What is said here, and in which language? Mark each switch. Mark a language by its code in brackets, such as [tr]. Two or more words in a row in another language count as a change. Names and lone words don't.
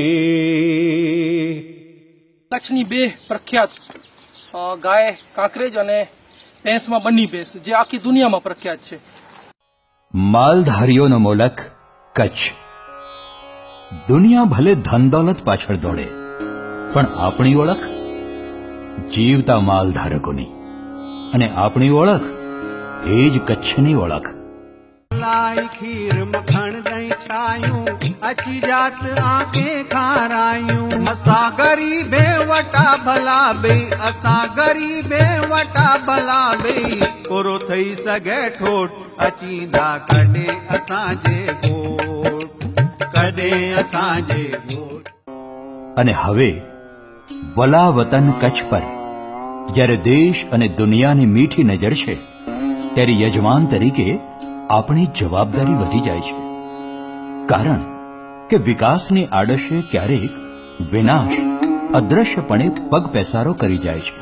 [gu] કચ્છની બે પ્રખ્યાત ગાય કાંકરેજ અને ભેંસમાં બન્ની ભેંસ જે આખી દુનિયામાં પ્રખ્યાત છે. માલધારીઓનો મોલક કચ્છ. દુનિયા ભલે ધન દોલત પાછળ દોડે, પણ આપણી ઓળખ જીવતા માલધારકોની, અને આપણી ઓળખ એ જ કચ્છની ઓળખ. [kfr] लाई खीर मखण दही छायूं अची जात आंखे खारायूं असां गरीबे वटा भला बे असां गरीबे वटा भला बे पूरो थई सघे ठोठ अचींदा कॾे असांजे गोठ कॾे असांजे गोठ. [gu] અને હવે વલા વતન કચ્છ પર જ્યારે દેશ અને દુનિયાની મીઠી નજર છે, ત્યારે યજમાન તરીકે આપણી જવાબદારી વધી જાય છે. કારણ કે વિકાસની આડશે ક્યારેક વિનાશ અદ્રશ્યપણે પગ પેસારો કરી જાય છે.